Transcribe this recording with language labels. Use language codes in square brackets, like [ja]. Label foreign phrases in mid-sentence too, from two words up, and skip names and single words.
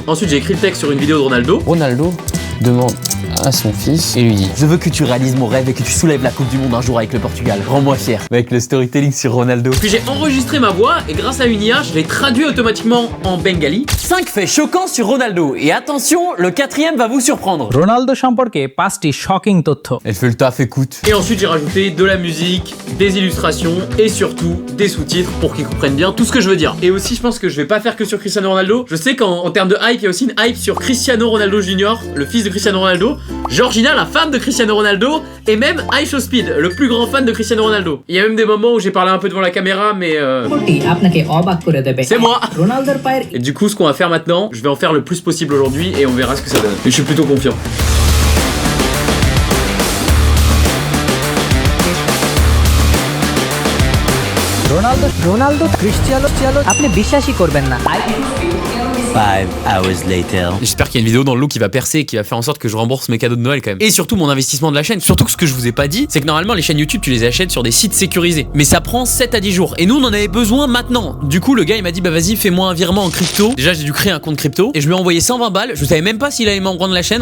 [fr] Ensuite j'ai écrit le texte sur une vidéo de Ronaldo. Ronaldo demande à son fils et lui dit: je veux que tu réalises mon rêve et que tu soulèves la Coupe du Monde un jour avec le Portugal. Rends-moi fier. Avec le storytelling sur Ronaldo. Puis j'ai enregistré ma voix et grâce à une IA, je l'ai traduit automatiquement en bengali. 5 faits choquants sur Ronaldo. Et attention, le 4e va vous surprendre. [bn] Ronaldo সম্পর্কে 5টি shocking তথ্য. [fr] Elle fait le taf, écoute. Et ensuite j'ai rajouté de la musique, des illustrations et surtout des sous-titres pour qu'ils comprennent bien tout ce que je veux dire. Et aussi je pense que je vais pas faire que sur Cristiano Ronaldo. Je sais qu'en termes de hype, il y a aussi une hype sur Cristiano Ronaldo Jr, le fils de Cristiano Ronaldo. Georgina, la femme de Cristiano Ronaldo, et même iShowSpeed, le plus grand fan de Cristiano Ronaldo. Il y a même des moments où j'ai parlé un peu devant la caméra, mais c'est moi. Et du coup, ce qu'on va faire maintenant, je vais en faire le plus possible aujourd'hui et on verra ce que ça donne. Mais je suis plutôt confiant. [bn] রোনালদো ক্রিস্টিয়ানো আপনি বিশ্বাসই করবেন না। [en] 5 hours later. [fr] J'espère qu'il y a une vidéo dans le lot qui va percer et qui va faire en sorte que je rembourse mes cadeaux de Noël quand même. Et surtout mon investissement de la chaîne. Surtout que ce que je vous ai pas dit, c'est que normalement les chaînes YouTube tu les achètes sur des sites sécurisés. Mais ça prend 7 à 10 jours. Et nous on en avait besoin maintenant. Du coup le gars il m'a dit bah vas-y fais-moi un virement en crypto. Déjà j'ai dû créer un compte crypto. Et je lui ai envoyé 120 balles. Je savais même pas s'il allait m'en rendre la chaîne.